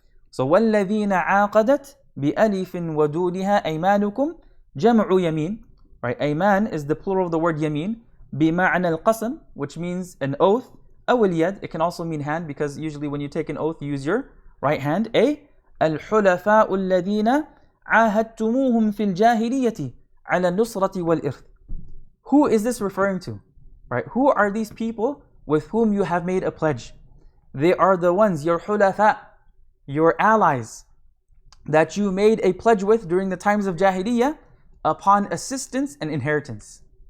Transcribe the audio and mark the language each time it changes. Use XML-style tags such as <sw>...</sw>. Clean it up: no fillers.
<ar>So وَالَّذِينَ عَاقَدَتْ بِأَلِفٍ وَدُونِهَا أَيْمَانُكُمْ جَمْعُ يَمِينٍ. Right?</ar> <en>Ayman is the plural of the word yamin.</en> <ar>بِمَعْنَى الْقَسَمِ,</ar> <en>which means an oath.</en> <ar>أو اليد,</ar> <en>it can also mean hand, because usually when you take an oath, you use your right hand.</en> <ar>الحلفاء الذين عاهدتموهم في الجاهلية على النصرة والإرث.</ar> <en>Who is this referring to? Right? Who are these people with whom you have made a pledge? They are the ones, your hulafa, your allies, that you made a pledge with during the times of Jahiliyyah upon assistance and inheritance.</en>